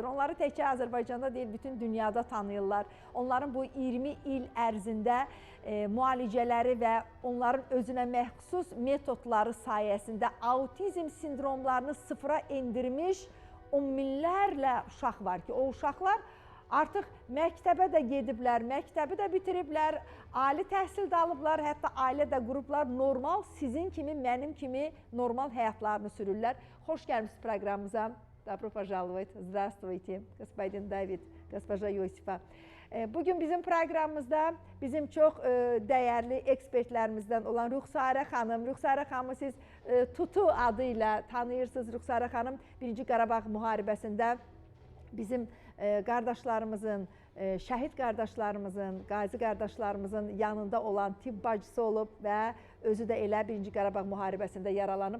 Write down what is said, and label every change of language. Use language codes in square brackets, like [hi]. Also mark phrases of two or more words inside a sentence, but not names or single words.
[az] Onları təkcə Azərbaycanda deyil, bütün dünyada tanıyırlar. Onların bu 20 il ərzində müalicələri və onların özünə məxsus metodları sayəsində autizm sindromlarını sıfıra endirmiş on minlərlə uşaq var ki, o uşaqlar artıq məktəbə də gediblər, məktəbi də bitiriblər, ali təhsil də alıblar, hətta ailə də qurublar, normal sizin kimi, mənim kimi normal həyatlarını sürürlər. Xoş gəlmişsiniz proqramımıza. [ru] Добро пожаловать. Здравствуйте, господин David, госпожа Yosifa. [az] Bugün bizim proqramımızda bizim çox dəyərli ekspertlərimizdən olan Rüxsarə xanım. Rüxsarə xanımı siz Tutu adıyla tanıyırsınız. Rüxsarə xanım 1-ci Qarabağ müharibəsində bizim qardaşlarımızın, şəhid qardaşlarımızın, qazi qardaşlarımızın yanında olan tibb bacısı olub və özü də elə 1-ci Qarabağ müharibəsində yaralanıb.